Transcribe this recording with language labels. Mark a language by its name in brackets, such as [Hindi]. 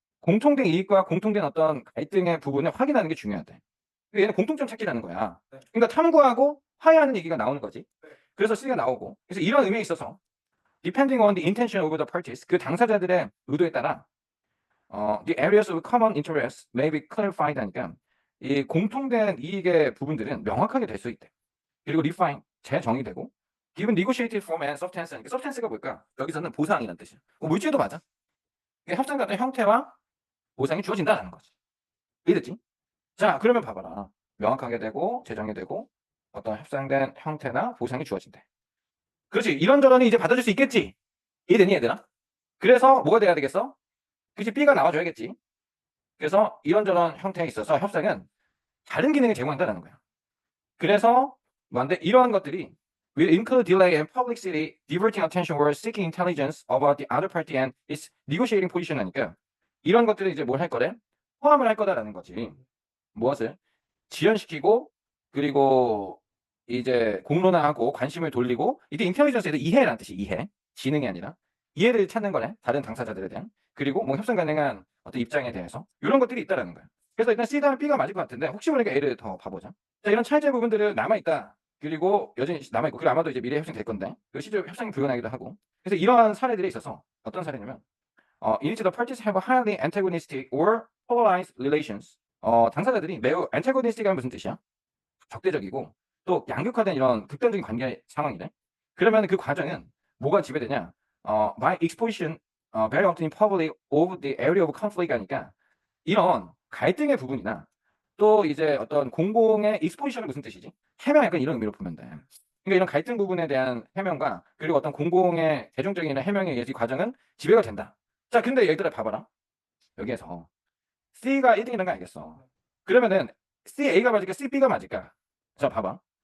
[Korean] 공통된 이익과 공통된 어떤 갈등의 부분을 확인하는 게 중요하대. 얘는 공통점 찾기라는 거야. 그러니까 탐구하고 화해하는 얘기가 나오는 거지. 그래서 C가 나오고. 그래서 이런 의미에 있어서 [English] depending on the intention of the parties, [Korean] 그 당사자들의 의도에 따라 [English] the areas of common interest may be clarified [Korean] 하니까 이 공통된 이익의 부분들은 명확하게 될 수 있대. 그리고 refine, 재정의되고 [English] given negotiated form and substance [Korean] 하니까 substance가 뭘까? 여기서는 보상이라는 뜻이야. 물질도 맞아. 이게 협상과 어떤 형태와 보상이 주어진다는 거지. 이해됐지? 자, 그러면 봐봐라. 명확하게 되고 재정이 되고 어떤 협상된 형태나 보상이 주어진대. 그렇지. 이런저런이 이제 받아줄 수 있겠지. 이해되니 얘들아? 그래서 뭐가 돼야 되겠어? 그치, B가 나와줘야겠지. 그래서 이런저런 형태에 있어서 협상은 다른 기능을 제공한다는 거야. 그래서 뭔데 이러한 것들이 [English] will include delay and publicity, diverting attention or seeking intelligence about the other party and its negotiating position [Korean] 하니까 이런 것들을 이제 뭘 할 거래? 포함을 할 거다라는 거지. 무엇을? 지연시키고 그리고 이제 공론화하고 관심을 돌리고 이게 인텔리전스에서 이해라는 뜻이 이해. 지능이 아니라 이해를 찾는 거네. 다른 당사자들에 대한. 그리고 뭐 협상 가능한 어떤 입장에 대해서 이런 것들이 있다라는 거야. 그래서 일단 C 다음에 B가 맞을 것 같은데 혹시 모르니까 A를 더 봐보자. 자, 이런 차이제 부분들은 남아있다. 그리고 여전히 남아있고 그리고 아마도 이제 미래 협상이 될 건데 그 실제로 협상이 불가능하기도 하고 그래서 이러한 사례들에 있어서 어떤 사례냐면 [English] in which the parties have highly antagonistic or polarized relations [Korean] 당사자들이 매우 antagonistic하면 무슨 뜻이야? 적대적이고 또 양극화된 이런 극단적인 관계 상황이래. 그러면 그 과정은 뭐가 지배되냐? [English] by exposition very often in public of the area of conflict [Korean] 하니까 이런 갈등의 부분이나 또 이제 어떤 공공의 exposition은 무슨 뜻이지? 해명 약간 이런 의미로 보면 돼. 그러니까 이런 갈등 부분에 대한 해명과 그리고 어떤 공공의 대중적인 해명에 의해서 이 과정은 지배가 된다. 자, 근데 얘들아 봐봐라. 여기에서 C가 1등이라는 거 알겠어. 그러면은 CA가 맞을까? CB가 맞을까? 자, 봐봐.